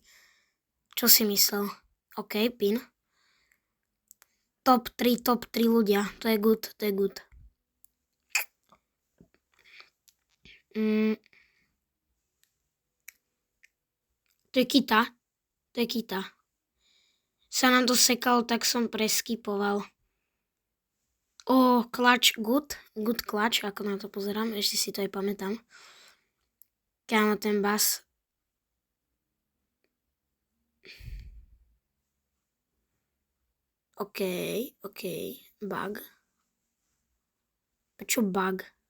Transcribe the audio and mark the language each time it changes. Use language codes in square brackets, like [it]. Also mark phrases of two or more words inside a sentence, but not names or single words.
[sk] Čo si myslel? [en] OK, pin. [sk] Top 3 ľudia, to je good. To je Kita. Sa nám to sekalo, tak som preskipoval. [en] Clutch, good clutch, [sk] ako na to pozerám, ešte si to aj pamätám. Kámo, ten bas. [en] OK, bug. [sk] Prečo bug?